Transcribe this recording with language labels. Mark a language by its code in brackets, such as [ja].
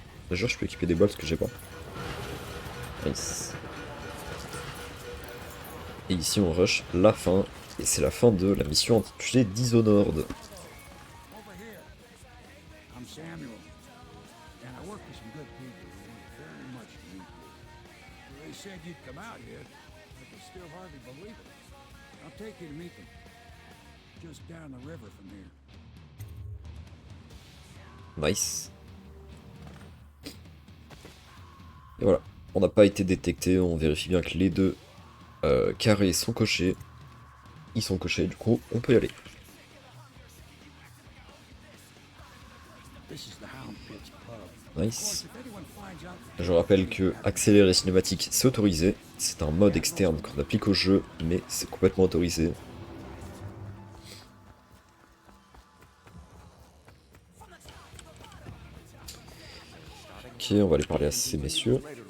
[fr] D'ailleurs je peux équiper des balles parce que j'ai pas. Nice. Et ici on rush la fin. Et c'est la fin de la mission intitulée Dishonored. [en] Over here. I'm Samuel, and I work for some good people who want very much to meet you. They said you'd come out here. I can still hardly believe it. I'll take you to meet them. Just down the river from here. Nice. [fr] Et voilà, on n'a pas été détecté, on vérifie bien que les deux carrés sont cochés. Ils sont cochés, du coup, on peut y aller. [en] This is the Hound Pit's pub. Nice. If anyone finds out [fr] Je rappelle que accélérer cinématique, c'est autorisé. C'est un mode externe qu'on applique au jeu, mais c'est complètement autorisé. Ok, on va aller parler à ces messieurs.